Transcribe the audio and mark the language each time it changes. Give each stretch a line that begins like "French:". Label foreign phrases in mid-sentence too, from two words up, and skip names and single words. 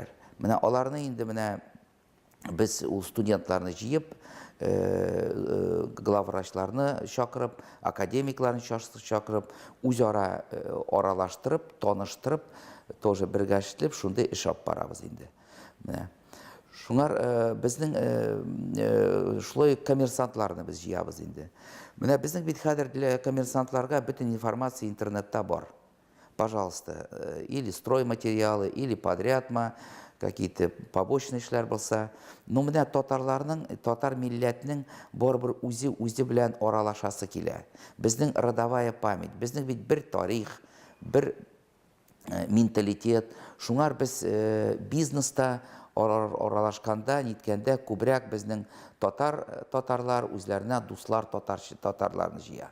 Tatar: Менә аларны инде менә biz ул студентларны җыеп, главврачларны чакырып, академикларны чакырып, үзара аралаштырып, таныштырып, тоже бергәшләп, шундый эш алып барабыз инде. Менә шуңар безнең шулай коммерсантларны біз җыябыз инде. Менә безнең бит хәзер для коммерсантларга бөтен информация интернетта бар.
Russian: Пожалуйста, или стройматериалы, или подрядма, какие-то побочные
Tatar: эшләр булса. Но менә татарларның, татар милләтнең барбер үзе белән аралашасы килә. Безнең
Russian: родовая память,
Tatar: безнең бит бер тарих, бер менталитет. Шуңар без бизнеста аралашканда, ниткәндә күбрәк безнең татарлар үзләренә дуслар татарларны җыя.